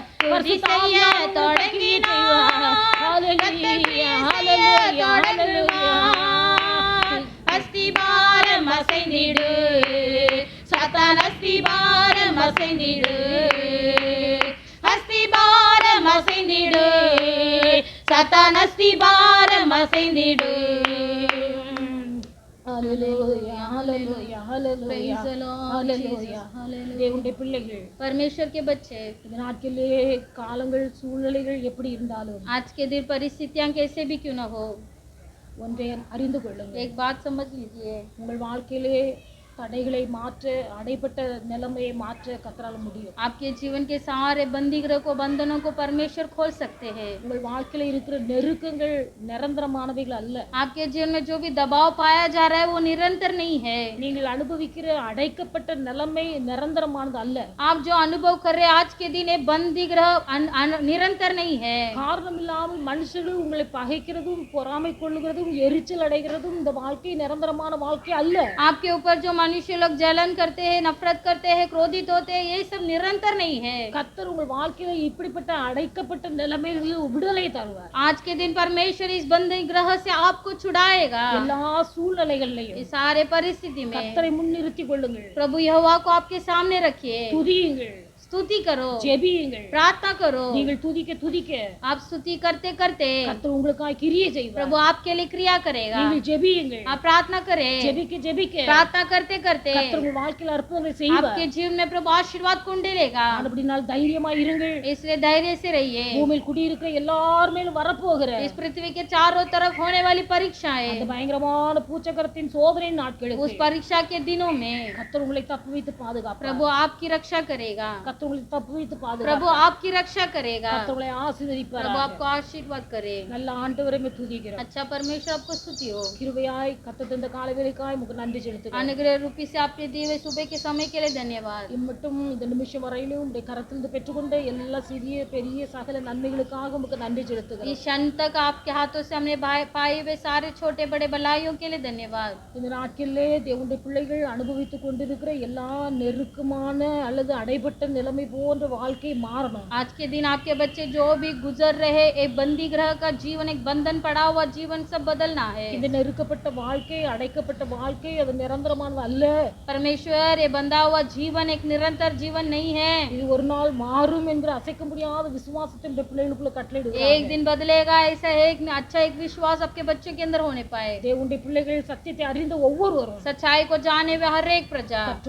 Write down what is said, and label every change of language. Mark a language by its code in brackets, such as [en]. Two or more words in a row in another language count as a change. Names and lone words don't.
[ta] துதி செய்ய தொடங்கினார், அஸ்திபாரம் அசைந்திடு, சாத்தான் அஸ்திபாரம் அசைந்திடு, அஸ்திபாரம் அசைந்திடு, சாத்தான் அஸ்திபாரம் அசைந்திடு. [en] Hallelujah, hallelujah, hallelujah. Praise the Lord, Hallelujah. Jesus, hallelujah. [ta] தேவனுடைய பிள்ளைகள், [hi] परमेश्वर के बच्चे, [ta] இந்த நாட்களிலே காலங்கள் சூழ்நிலைகள் எப்படி இருந்தாலும் [hi] आज के दिन परिस्थितियां कैसे भी क्यों ना हो, [ta] ஒன்றை அறிந்து கொள்ளுங்கள். [hi] एक बात समझ लीजिए, [ta] உங்கள் வாழ்க்கையிலே தடைகளை மாற்ற, அடைப்பட்ட நிலைமையை மாற்ற கர்த்தரால் முடியும். [hi] आपके जीवन के सारे बंदीगृह को, बंधनों को परमेश्वर खोल सकते हैं. [ta] உங்கள் வாழ்க்கையில இருக்கிற நெருக்கங்கள் நிரந்தரமானவைகள் அல்ல. [hi] आपके जीवन में जो भी दबाव पाया जा रहा है वो निरंतर नहीं है. [ta] நீங்கள் அனுபவிக்கிற அடைக்கப்பட்ட நிலைமை நிரந்தரமானது அல்ல. [hi] आप जो अनुभव कर रहे हैं आज के दिन ये बंदीगृह निरंतर नहीं है. [ta] காரணம் இல்லாமல் மனுஷர்கள் உங்களை பகைக்கிறதும், பொறாமை கொள்ளுகிறதும், எரிச்சல் அடைகிறதும் இந்த வாழ்க்கை நிரந்தரமான வாழ்க்கை அல்ல. [hi] आपके ऊपर जो मनुष्य लोग जलन करते हैं, नफरत करते हैं, क्रोधित होते हैं, ये सब निरंतर नहीं है. [ta] கர்த்தர் உங்கள் வாழ்க்கையில இப்படிப்பட்ட அடைக்கப்பட்ட நிலைமைகளில் விடுதலை தருவார். [hi] आज के दिन परमेश्वर इस बंदीगृह से आपको छुड़ाएगा. [ta] எல்லா சூழ்நிலைகளிலும் [hi] इस सारे परिस्थिति में [ta] கர்த்தரை முன்னிறுத்திக் கொள்ளுங்கள். [hi] प्रभु यहोवा को आपके सामने रखिए. [ta] துதியுங்கள், [hi] स्तुति करो, [ta] ஜெபியுங்கள். [hi] प्रार्थना करो. [ta] நீங்கள் துதிக்க துதிக்க [hi] आप स्तुति करते करते [ta] கர்த்தர் உங்களுக்காக கிரியை செய்வார். [hi] प्रभु आपके लिए क्रिया करेगा. [ta] நீங்கள் ஜெபியுங்கள், [hi] आप प्रार्थना करें, [ta] ஜெபிக்க ஜெபிக்க [hi] प्रार्थना करते करते [ta] கர்த்தர் உங்கள் வாழ்க்கையில அற்புதங்களை செய்வார். [hi] आपके जीवन में प्रभु आशीर्वाद कुंडेलेगा. [ta] அப்படினால் தைரியமா இருங்கள். [hi] इसलिए धैर्य से रहिए. [ta] பூமியில் குடியிருக்கிற எல்லார் மேலும் வரப்போகிற [hi] इस पृथ्वी के चारों तरफ होने वाली परीक्षाएं, [ta] அந்த பயங்கரமான பூச்சக்கரத்தின் சோதனை நாட்களுக்கு [hi] उस परीक्षा के दिनों में [ta] கர்த்தர் உங்களை தப்புவித்து பாதுகாப்பார். [hi] प्रभु आपकी रक्षा करेगा. [ta] கர்த்தர் உங்களை தப்புவித்து [hi] प्रभु [ta] பாதுகாப்பார். [hi] आपकी रक्षा करेगा. [ta] கர்த்தர் உங்களை [hi] प्रभु [ta] ஆசீர்வதிப்பார். [hi] आपको आशीर्वाद करे. [ta] நல்ல ஆண்டவரை துதிக்கிறோம். [hi] अच्छा परमेश्वर आपको स्तुति हो. [ta] கிருபையாய் கர்த்தர் தந்த காலவேளைக்காய் உமக்கு நன்றி செலுத்துகிறோம். [hi] अनुग्रह रूपी से आपने दिए हुए सुबह के समय के लिए धन्यवाद. [ta] இம்மட்டும் இந்த நிமிஷம் வரையிலும் உடைய கரத்திலிருந்து பெற்றுக்கொண்ட எல்லா சிறிய பெரிய சகல நன்மைகளுக்காக உமக்கு நன்றி செலுத்துகிறோம். [hi] इस क्षण तक आपके हाथों से हमने पाए हुए सारे छोटे बड़े भलाइयों के लिए धन्यवाद. [ta] இந்த நாட்களிலே தேவனுடைய பிள்ளைகள் அனுபவித்துக் கொண்டிருக்கிற எல்லா நெருக்கமான அல்லது அடைபட்ட நிலைமை போன்ற வாழ்க்கை மாறணும். [hi] आज के दिन आपके बच्चे जो भी गुजर रहे एक बंदी ग्रह का जीवन, एक बंधन पड़ा हुआ जीवन सब बदलना है. [ta] இந்த நெருக்கப்பட்ட வாழ்க்கை, அடைக்கப்பட்ட வாழ்க்கை அது நிரந்தரமானது அல்ல. [hi] परमेश्वर ये बंधा हुआ जीवन एक निरंतर जीवन नहीं है. [ta] இது ஒரு நாள் மாறும் என்று அசைக்க முடியாத விசுவாசத்தின் பிள்ளைகளுக்குள்ள கட்டளையிடுகிறார். [hi] एक दिन बदलेगा ऐसा है. एक अच्छा एक विश्वास आपके बच्चों के अंदर होने पाए. [ta] தேவனுடைய பிள்ளைகள் சத்தியத்தை அறிந்த ஒவ்வொருவரும் [hi] सच्चाई को जाने हुए हर एक प्रजा